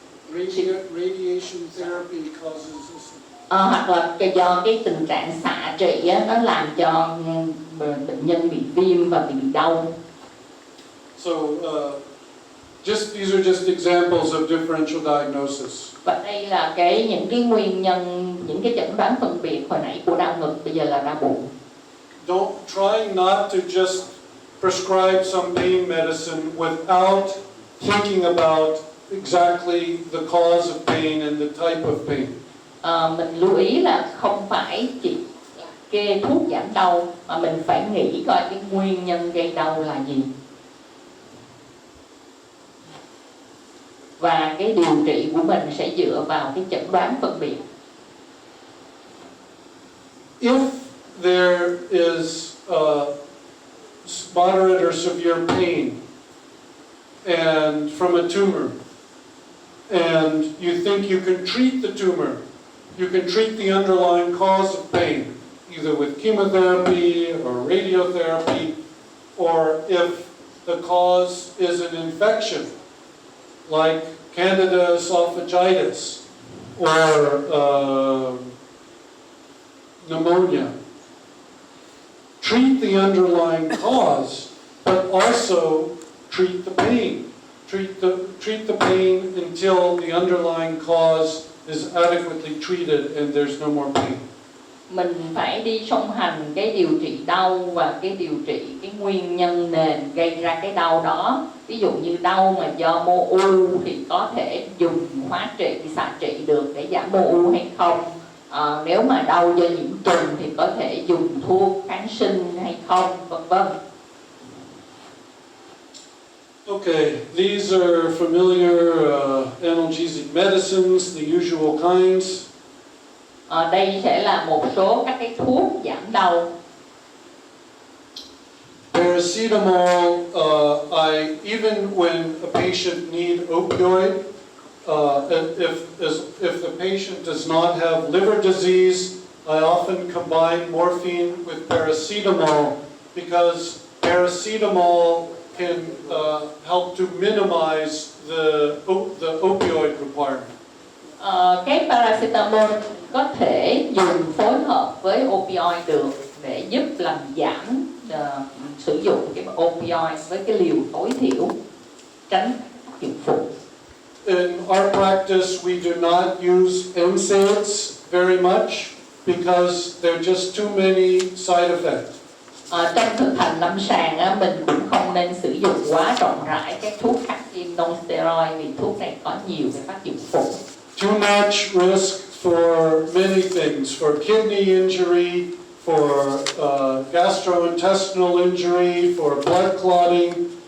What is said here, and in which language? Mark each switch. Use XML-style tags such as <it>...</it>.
<en>Radiation therapy causes</en> <vi>hoặc là do cái tình trạng xạ trị nó làm cho bệnh nhân bị viêm và bị đau.</vi> <en>So these are just examples of differential diagnosis.</en> <vi>Và đây là những cái nguyên nhân, những cái chẩn đoán phân biệt hồi nãy của đau ngực, bây giờ là đau bụng.</vi> <en>Don't try not to just prescribe some pain medicine without thinking about exactly the cause of pain and the type of pain.</en> <vi>Mình lưu ý là không phải chỉ kê thuốc giảm đau mà mình phải nghĩ coi cái nguyên nhân gây đau là gì. Và cái điều trị của mình sẽ dựa vào cái chẩn đoán phân biệt.</vi> <en>If there is moderate or severe pain and from a tumor, and you think you can treat the tumor, you can treat the underlying cause of pain, either with chemotherapy or radiotherapy, or if the cause is an infection, like Candida esophagitis or pneumonia. Treat the underlying cause, but also treat the pain. Treat the pain until the underlying cause is adequately treated and there's no more pain.</en> <vi>Mình phải đi song hành cái điều trị đau và cái điều trị cái nguyên nhân nền gây ra cái đau đó. Ví dụ như đau mà do mô u thì có thể dùng hóa trị, xạ trị được để giảm mô u hay không. Nếu mà đau do nhiễm trùng thì có thể dùng thuốc kháng sinh hay không, vân vân.</vi> <en>Okay, these are familiar analgesic medicines, the usual kinds.</en> <vi>Đây sẽ là một số các cái thuốc giảm đau.</vi> <en>Paracetamol, even when a patient needs opioid, if the patient does not have liver disease, I often combine morphine with paracetamol because paracetamol can help to minimize the opioid requirement.</en> <vi>Cái paracetamol có thể dùng phối hợp với opioid được để giúp làm giảm sử dụng cái opioid với cái liều tối thiểu, tránh tác dụng phụ.</vi> <en>In our practice, we do not use NSAIDs very much because there are just too many side effects.</en> <vi>Trong thực hành lâm sàng á, mình cũng không nên sử dụng quá rộng rãi các thuốc kháng viêm non-steroid vì thuốc này có nhiều cái tác dụng phụ.</vi> <en>Too much risk for many things, for kidney injury, for gastrointestinal injury, for blood clotting.</en>